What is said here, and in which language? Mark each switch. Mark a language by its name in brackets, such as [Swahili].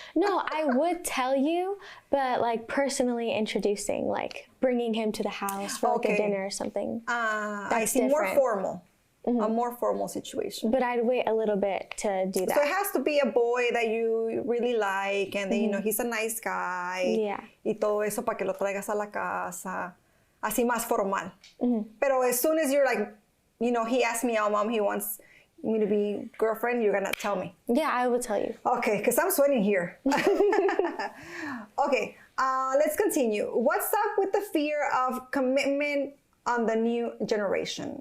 [English] No, I would tell you, but personally introducing, bringing him to the house for a dinner or something. I see, different. More formal. Mm-hmm. A more formal situation. But I'd wait a little bit to do that. So it has to be a boy that you really like, and then, he's a nice guy. Yeah. [Spanish] Y todo eso para que lo traigas a la casa. Así más formal. Mm-hmm. [English] Pero as soon as you're he asked me out, mom, he wants me to be girlfriend, you're gonna tell me. Yeah, I will tell you. Okay, because I'm sweating here. Okay, let's continue. What's up with the fear of commitment on the new generation?